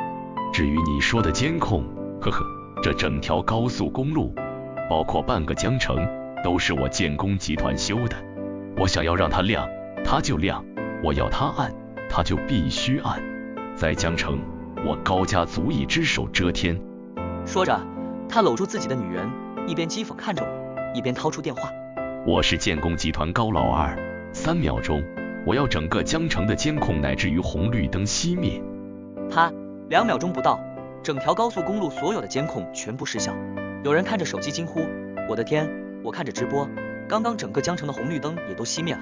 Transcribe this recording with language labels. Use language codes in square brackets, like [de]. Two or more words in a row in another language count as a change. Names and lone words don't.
[zh] 至於你說的監控，呵呵，這整條高速公路，包括半個江城，都是我建工集團修的，我想要讓它亮，它就亮，我要它暗，它就必須暗。在江城，我高家足以只手遮天。說着，他摟住自己的女人，一邊譏諷看着我，一邊掏出電話： 我是建工集团高老二，3秒鐘，我要整個江城的監控乃至於紅綠燈熄滅。啪，2秒鐘不到，整條高速公路所有的監控全部失效。有人看着手機驚呼：我的天！我看着直播，剛剛整個江城的紅綠燈也都熄滅了。